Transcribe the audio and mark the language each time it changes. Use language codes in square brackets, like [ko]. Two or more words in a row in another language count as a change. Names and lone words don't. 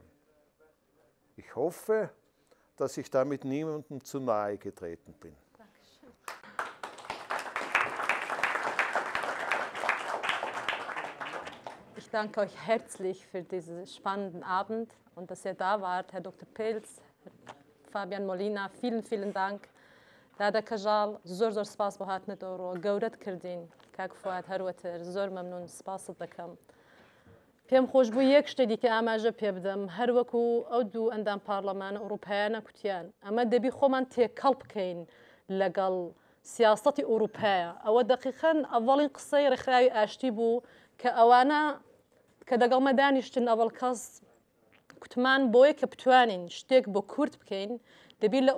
[de] Ich hoffe, dass ich damit niemandem zu nahe getreten bin. Dankeschön. Ich danke euch herzlich für diesen spannenden Abend und dass ihr da wart, Herr Dr. Pilz, Herr Fabian Molina. Vielen, vielen Dank. [ckb] هذا كجال زور سپاس بۆ هاتنەوە گەورەت کردین کاک فواد هەروەتر زۆر مەمنون سپاست دەکەم پێم خۆش بوو یەک شتێکی کە ئاماژە پێ بدەم هەروەکو ئەو دوو ئەندام پارلەمانە ئەوروپایانە کوتیان ئەمە دەبی خۆمان تێکەڵ بکەین لەگەڵ سیاسەتی ئەوروپایە ئەوە دقیقەن ئەڤڵین قسەی ڕێکخراوی ئاشتی بوو کە ئەوانە کە دەگەڵ مەدانیشتن ئەڤڵ کەس کوتمان بۆیە کە بتوانین شتێک بۆ کورد بکەین دەبی لە